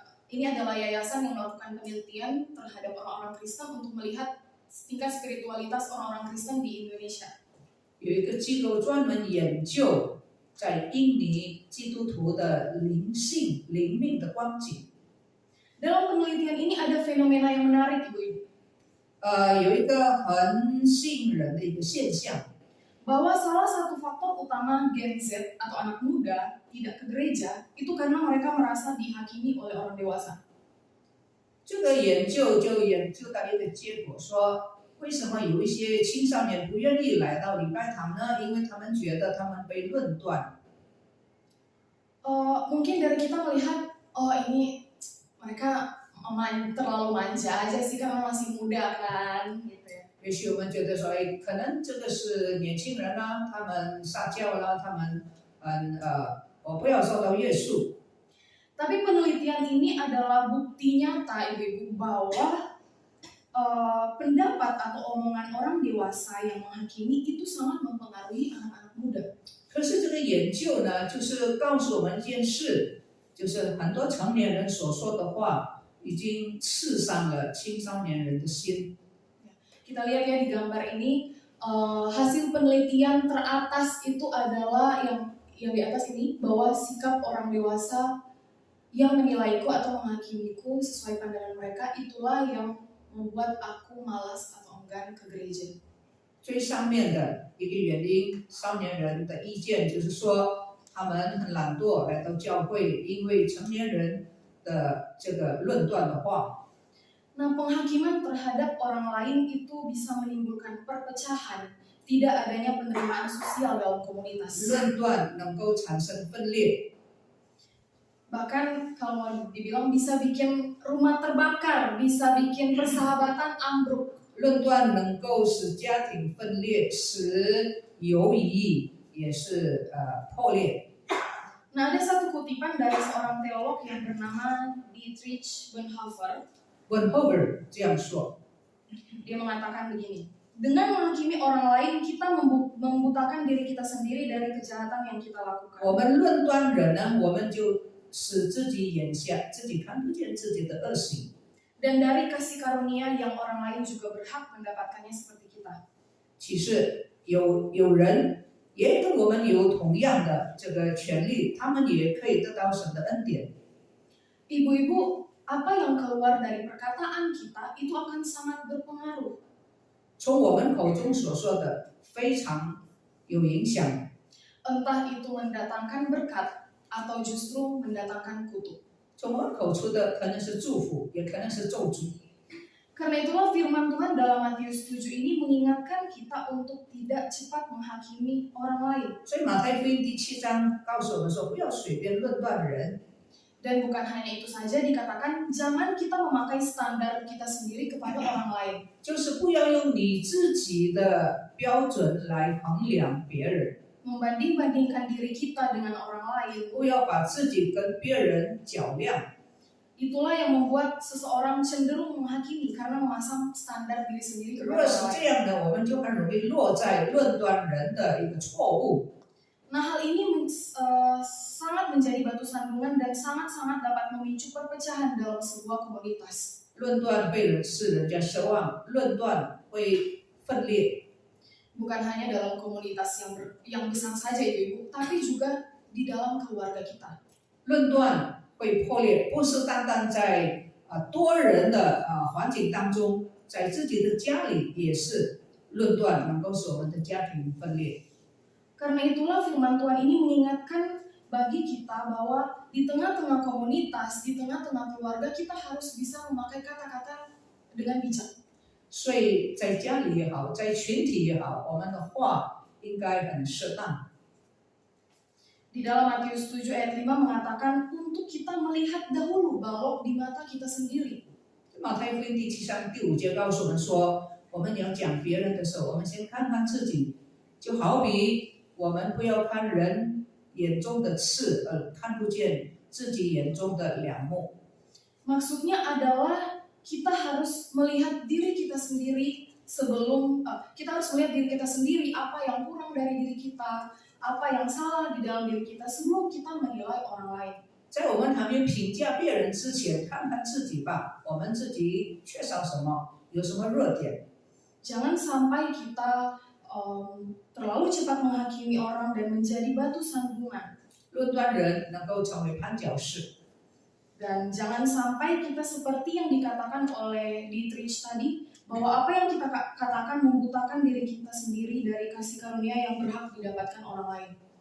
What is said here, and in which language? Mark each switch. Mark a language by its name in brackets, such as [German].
[Indonesian] ini adalah yayasan yang melakukan penelitian terhadap orang-orang Kristen untuk melihat tingkat spiritualitas orang-orang Kristen di Indonesia. [Chinese] 有一个机构专门研究在印尼基督徒的灵性、灵命的光景。 [Indonesian] Dalam penelitian ini ada fenomena yang menarik, Ibu-ibu. [Chinese] 有一个很吸引人的一个现象， [Indonesian] Bahwa salah satu faktor utama Gen Z atau anak muda tidak ke gereja itu karena mereka merasa dihakimi oleh orang dewasa. [Chinese] 这个研究就研究到一个结果说，为什么有一些青少年不愿意来到礼拜堂呢？因为他们觉得他们被论断。 [Indonesian] Mungkin dari kita melihat, oh ini mereka terlalu manja aja sih karena masih muda kan, gitu ya. [Chinese] 也许我们觉得说，哎，可能这个是年轻人啦，他们撒娇啦，他们我不要受到约束。 [Indonesian] Tapi penelitian ini adalah bukti nyata, ibu-ibu, bahwa pendapat atau omongan orang dewasa yang menghakimi itu sangat mempengaruhi anak-anak muda. [Chinese] 可是这个研究呢，就是告诉我们一件事，就是很多成年人所说的话，已经刺伤了青少年人的心。 [Indonesian] Kita lihat ya di gambar ini, hasil penelitian teratas itu adalah yang di atas ini, bahwa sikap orang dewasa yang menilaiku atau menghakimiku sesuai pandangan mereka, itulah yang membuat aku malas atau enggan ke gereja. [Chinese] 最上面的一个原因，少年人的意见就是说，他们很懒惰来到教会，因为成年人的这个论断的话。 [Indonesian] Nah, penghakiman terhadap orang lain itu bisa menimbulkan perpecahan, tidak adanya penerimaan sosial dalam komunitas. [Chinese] 论断能够产生分裂， [Indonesian] Bahkan kalau mau dibilang bisa bikin rumah terbakar, bisa bikin persahabatan ambruk. [Chinese] 论断能够使家庭分裂，使友谊也是破裂。 [Indonesian] Nah, ada satu kutipan dari seorang teolog yang bernama Dietrich Bonhoeffer. [Chinese] Bonhoeffer 这样说， [Indonesian] Dia mengatakan begini, dengan menghakimi orang lain, kita membutakan diri kita sendiri dari kejahatan yang kita lakukan. [Chinese] 我们论断人呢，我们就使自己眼瞎，自己看不见自己的恶行。 [Indonesian] Dan dari kasih karunia yang orang lain juga berhak mendapatkannya seperti kita. [Chinese] 其实有人也跟我们有同样的这个权利，他们也可以得到神的恩典。 [Indonesian] Ibu-ibu, apa yang keluar dari perkataan kita itu akan sangat berpengaruh. [Chinese] 从我们口中所说的非常有影响， [Indonesian] Entah itu mendatangkan berkat atau justru mendatangkan kutuk. [Chinese] 从我们口出的可能是祝福，也可能是咒诅。 [Indonesian] Karena itulah firman Tuhan dalam Matius 7 ini mengingatkan kita untuk tidak cepat menghakimi orang lain. [Chinese] 所以马太福音第7章告诉我们说，不要随便论断人。 [Indonesian] Dan bukan hanya itu saja, dikatakan jangan kita memakai standar kita sendiri kepada orang lain. [Chinese] 就是不要用你自己的标准来衡量别人， [Indonesian] Membanding-bandingkan diri kita dengan orang lain. [Chinese] 不要把自己跟别人较量。 [Indonesian] Itulah yang membuat seseorang cenderung menghakimi karena memasang standar diri sendiri [Chinese] 如 [Indonesian] kepada [Chinese] 果是 [Indonesian] orang [Chinese] 这 [Indonesian] lain. [Chinese] 样的，我们就很容易落在论断人的一个错误。 [Indonesian] Nah, hal ini sangat menjadi batu sandungan dan sangat-sangat dapat memicu perpecahan dalam sebuah komunitas. [Chinese] 论断会使人家失望，论断会分裂。 [Indonesian] Bukan hanya dalam komunitas yang besar saja ibu-ibu, tapi juga di dalam keluarga kita. [Chinese] 论断会破裂，不是单单在多人的环境当中，在自己的家里也是论断能够使我们的家庭分裂。 [Indonesian] Karena itulah firman Tuhan ini mengingatkan bagi kita bahwa di tengah-tengah komunitas, di tengah-tengah keluarga, kita harus bisa memakai kata-kata dengan bijak. [Chinese] 所以在家里也好，在群体也好，我们的话应该很适当。 [Indonesian] Di dalam Matius 7 ayat 5 mengatakan untuk kita melihat dahulu balok di mata kita sendiri. [Chinese] 马太福音第7章第5节告诉我们说，我们要讲别人的时候，我们先看看自己，就好比我们不要看人眼中的刺，看不见自己眼中的梁木。 [Indonesian] Maksudnya adalah kita harus melihat diri kita sendiri sebelum kita harus melihat diri kita sendiri, apa yang kurang dari diri kita, apa yang salah di dalam diri kita sebelum kita menilai orang lain. [Chinese] 在我们还没有评价别人之前，看看自己吧，我们自己缺少什么，有什么弱点。 [Indonesian] Jangan sampai kita terlalu cepat menghakimi orang dan menjadi batu sandungan. [Chinese] 论断人能够成为绊脚石， [Indonesian] Dan jangan sampai kita seperti yang dikatakan oleh Dietrich tadi, bahwa apa yang kita katakan membutakan diri kita sendiri dari kasih karunia yang berhak didapatkan orang lain.